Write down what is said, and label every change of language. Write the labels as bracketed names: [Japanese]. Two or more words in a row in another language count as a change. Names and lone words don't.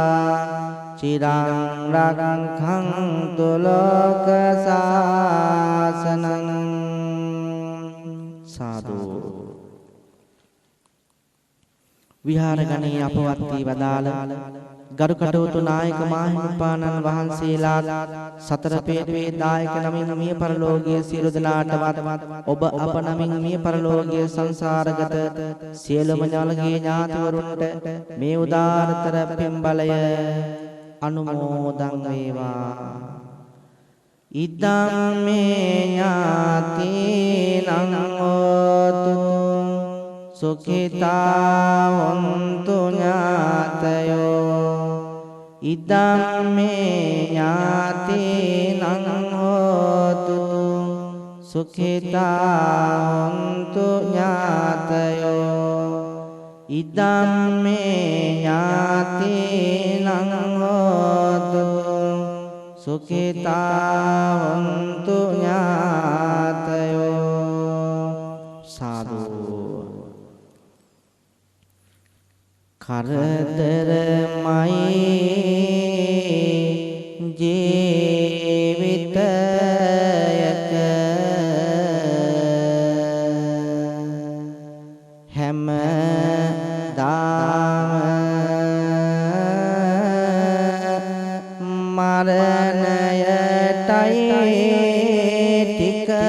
[Pali] චිරං රක්ඛන්තු ලෝක සාසනං සාදු [Sinhala] විහාරගණී අපවත් වී වදාළ ගරු කටයුතු නායක මාහිමිපාණන් වහන්සේලා සතර පේටුවේ දායක නමින් මිය පරලෝකීය සියලු දෙනාටවත් ඔබ අප නමින් මිය පරලෝකීය සංසාරගත සියලුම ඥාලගේ ඥාතිවරුන්ට මේ උදාරතර පින්බලය අනුමෝදන් වේවා. [Pali] ඉදං මේ ඥාතිනං හෝතු සුඛිතා හොන්තු ඥාතයෝ. ඉදං මේ ඥාතිනං හෝතු සුඛිතා හොන්තු ඥාතයෝ. ඉදං මේ ඥාතිනං හෝතු සුඛිතා හොන්තු ඥාතයෝ. [Sinhala] සාදු. කරදරමයි ජීවිතයක හැමදාම මරණයටයි ටික